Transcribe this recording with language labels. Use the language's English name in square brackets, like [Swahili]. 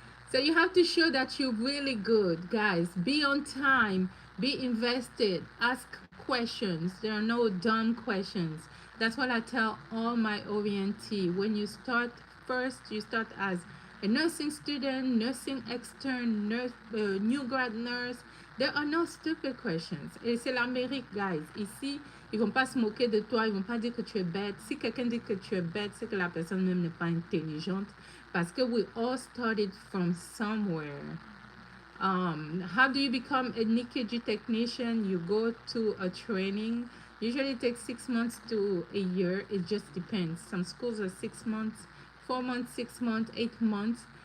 [English] So you have to show that you're really good, guys. Be on time, be invested, ask questions. There are no dumb questions. That's what I tell all my orientee. When you start, first you start as a nursing student, nursing extern, nurse, new grad nurse. There are no stupid questions. [French] Et c'est l'Amérique, guys. Ici, ils vont pas se moquer de toi, ils vont pas dire que tu es bête. Si quelqu'un dit que tu es bête, c'est que la personne même n'est pas intelligente. Parce que [English] we all started from somewhere. How do you become an EKG technician? You go to a training. Usually it takes 6 months to a year. It just depends. Some schools are 6 months, 4 months, 6 months, 8 months.